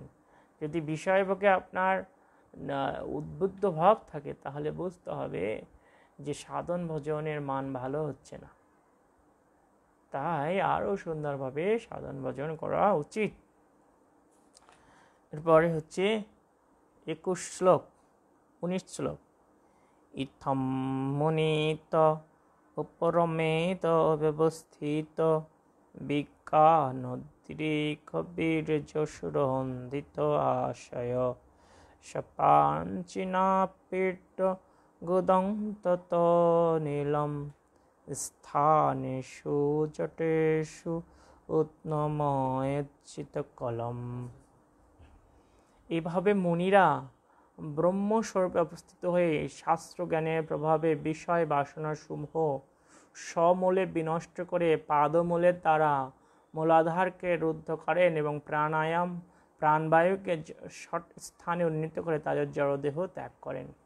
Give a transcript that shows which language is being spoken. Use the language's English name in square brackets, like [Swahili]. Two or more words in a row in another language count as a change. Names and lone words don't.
[Bangla] যদি বিষয়ভোগে আপনার উদ্বুদ্ধ ভাব থাকে তাহলে বুঝতে হবে যে সাধন ভজনের মান ভালো হচ্ছে না, তাই আরও সুন্দরভাবে সাধন ভজন করা উচিত। এরপরে 21 শ্লোক, 19 শ্লোক। [Sanskrit] ইথম মুনিত উপরমেত ব্যবস্থিত বিজ্ঞানোদ্রেক বীর্যসুরন্দিত আশয় সপাঞ্চিনাপীঠ গুদন্তত নীলম স্থানেষু জটেষু উৎনময়চিত কলম। [Bangla] এভাবে মুনিরা ব্রহ্মস্বরূপে অবস্থিত হয়ে শাস্ত্রজ্ঞানের প্রভাবে বিষয় বাসনা সমূহ সমূলে বিনষ্ট করে পাদমূলের দ্বারা মূলাধারকে রুদ্ধ করেন এবং প্রাণবায়ুকে সৎ স্থানে উন্নীত করে তাদের জড়দেহ ত্যাগ করেন।